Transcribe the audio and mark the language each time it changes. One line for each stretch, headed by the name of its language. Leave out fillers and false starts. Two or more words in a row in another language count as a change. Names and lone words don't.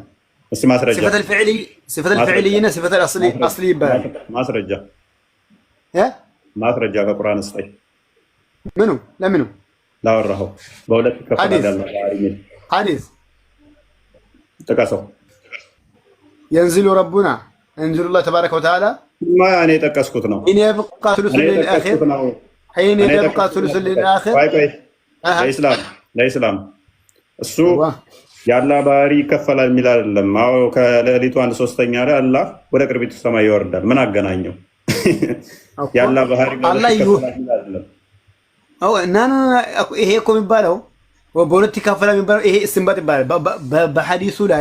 Amharic: እስቲ ማስረጃ።
Arabic: صفة فعلية صفة أصلية ይባላል።
Amharic: ማስረጃ ከቁርአን እስጠኝ። ምኑ ለምኑ ላወራኸው በሁለት ይከፈላል ያለው ባህሪ ምን ሐዲስ ጥቀሰው።
Arabic: ينزل ربنا ينزل الله تبارك وتعالى
Amharic: ما እኔ የጠቀስኩት ነው።
Arabic: حين يبقى ثلث الليل الآخر حين يبقى ثلث الليل الآخر
Amharic: ለኢስላም እሱ የአላህ ባህሪ ይከፈላል የሚል አይደለም። አዎ ከሌሊቱ 1/3 ላይ አላህ ወደ ቅርቢቱ ሰማይ ይወርዳል። ምን አገናኘው? የአላህ ባህሪ ይከፈላል የሚል አይደለም። አዎ እና ይሄ እኮ የሚባለው በሁለት ይከፈላል የሚባለው ይሄ እስንባጥ ይባላል። በሐዲሱ ላይ